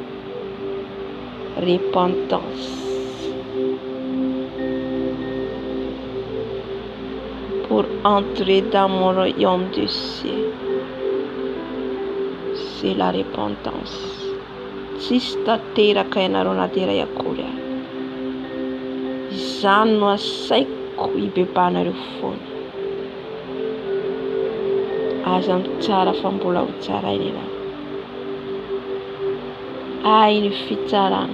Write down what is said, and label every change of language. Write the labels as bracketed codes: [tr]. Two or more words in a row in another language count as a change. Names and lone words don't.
[fr] Repentance. Pour entrer dans mon royaume du ciel, c'est la repentance. [mg] Sista teraka ianareo anaty iray akory ahy. Izany no asaiko hibebanareo foana. Aza ny tsara fa mbola ho tsaraina ianareo. Ay ny fitsarana.